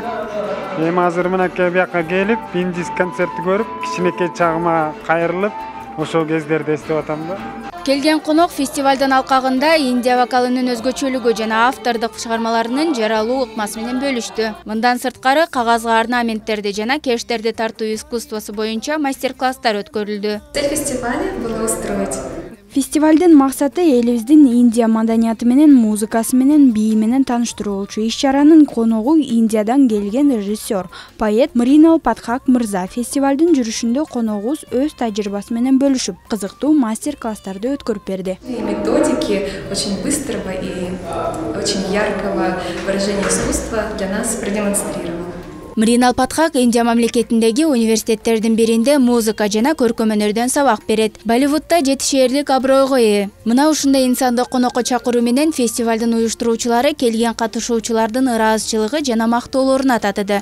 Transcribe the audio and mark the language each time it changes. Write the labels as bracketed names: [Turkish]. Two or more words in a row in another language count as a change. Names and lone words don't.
[Kyrgyz] Эми азыр мынакей бияка келип, индийский концертти көрүп, кичинекей чагыма кайрылып, ошол кездерди эстеп атам да. Келген конок фестивалдын алкагында Индия вокалынын өзгөчөлүгү жана автордук чыгармаларынын жаралуу ыкмасы менен бөлүштү. Мындан сырткары кагазга орнаменттерди жана кештерди тартуу искусствосу боюнча мастер-класстар өткөрүлдү. [Russian] Цель фестиваля была устроить. [Kyrgyz] Фестивалдын максаты элибиздин Индия маданияты менен, музыкасы менен, бийи менен тааныштыруу болчу. Иш-чаранын коногу Индиядан келген режиссер, поэт Мринал Падхак мырза. Фестивалдын жүрүшүндө коногубуз өз тажрыйбасы менен бөлүшүп, кызыктуу мастер-класстарды өткөрүп берди. [Russian] Методики очень быстрого и очень яркого выражения искусства для нас продемонстрировал. [Kyrgyz] Мринал Падхак Индия мамлекетиндеги университеттердин биринде музыка жана көркөм өнөрдөн сабак берет. Болливудда жетишээрлик абройго ээ. Мына ушундай инсанды конокко чакыруу менен фестивалдын уюштуруучулары келген катышуучулардын ыраазычылыгы жана мактоолорун татыды.